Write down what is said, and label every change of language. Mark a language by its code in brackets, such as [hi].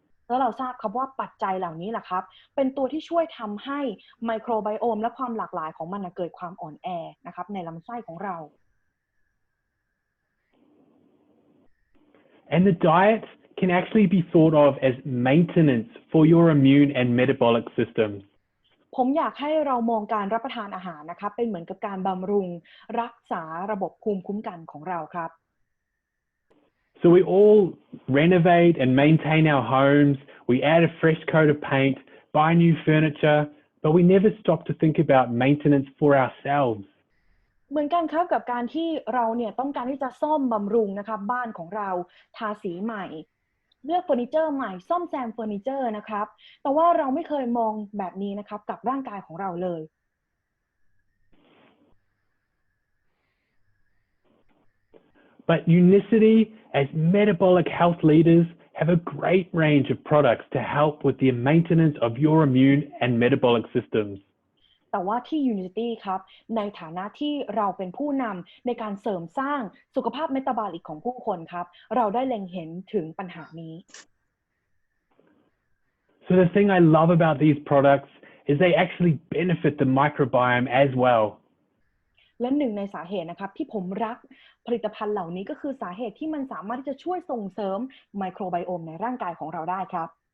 [th] แล้วเราทราบครับว่าปัจจัยเหล่านี้แหละครับเป็นตัวที่ช่วยทำให้ไมโครไบโอมและความหลากหลายของมันเกิดความอ่อนแอนะครับในลำไส้ของเรา [en] And the diet can actually be thought of as maintenance for your immune and metabolic systems. [th] ผมอยากให้เรามองการรับประทานอาหารนะครับเป็นเหมือนกับการบำรุงรักษาระบบภูมิคุ้มกันของเราครับ [en] So we all renovate and maintain our homes, we add a fresh coat of paint, buy new furniture, but we never stop to think about maintenance for ourselves. [th] เหมือนกันครับกับการที่เราเนี่ยต้องการที่จะซ่อมบำรุงนะครับบ้านของเราทาสีใหม่เลือกเฟอร์นิเจอร์ใหม่ซ่อมแซมเฟอร์นิเจอร์นะครับแต่ว่าเราไม่เคยมองแบบนี้นะครับกับร่างกายของเราเลย [en] But Unicity, as metabolic health leaders, have a great range of products to help with the maintenance of your immune and metabolic systems. [th] แต่ว่าที่ Unity ครับในฐานะที่เราเป็นผู้นำในการเสริมสร้างสุขภาพเมตาบอลิกของผู้คนครับเราได้เล็งเห็นถึงปัญหานี้ [en] So the thing I love about these products is they actually benefit the microbiome as well. [th] และหนึ่งในสาเหตุนะครับที่ผมรักผลิตภัณฑ์เหล่านี้ก็คือสาเหตุที่มันสามารถที่จะช่วยส่งเสริมไมโครไบโอมในร่างกายของเราได้ครับ